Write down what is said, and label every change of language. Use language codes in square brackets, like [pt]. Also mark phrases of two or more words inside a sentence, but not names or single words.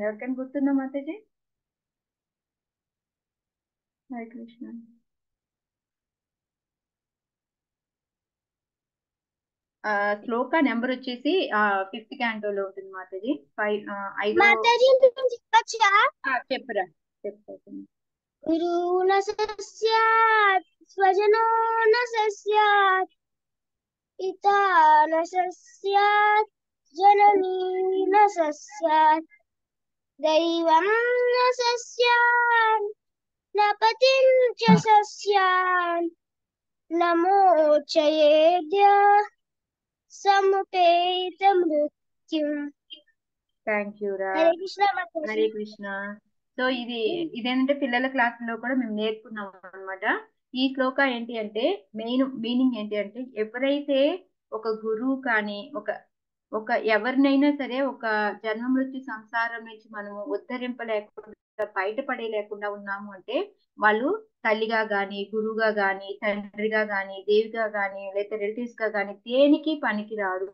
[te] ఎవరికైనా గుర్తుందా మాతాజీ? హరే కృష్ణ. శ్లోక నెంబర్ వచ్చేసి 5th క్యాంటోలో ఉంటుంది మాతాజీ. 5 చెప్పురా చెప్పు. [sa] गुरुः न स्यात् स्वजनो न स्यात् पिता न स्यात् जननी न स्यात् दैवं न स्यात् न पतिं च स्यात् न मोचयेद्य समुपेत मृत्युम्. [en] thank you రా. [te] హరే కృష్ణ మాతాజీ. హరే కృష్ణ. సో ఇదేంటంటే పిల్లల క్లాసులో కూడా మేము నేర్పుకున్నాం అనమాట. ఈ శ్లోక ఏంటి అంటే మీనింగ్ ఏంటి అంటే, ఎవరైతే ఒక గురువు కానీ ఒక ఎవరినైనా సరే ఒక జన్మ మృత్యు సంసారం నుంచి మనము ఉద్ధరింపలేకుండా బయటపడేయలేకుండా ఉన్నాము అంటే వాళ్ళు తల్లిగా గాని గురువుగా గాని తండ్రిగా గాని దేవిగా గాని లేదా రిలేటివ్స్ గా గాని దేనికి పనికి రారు.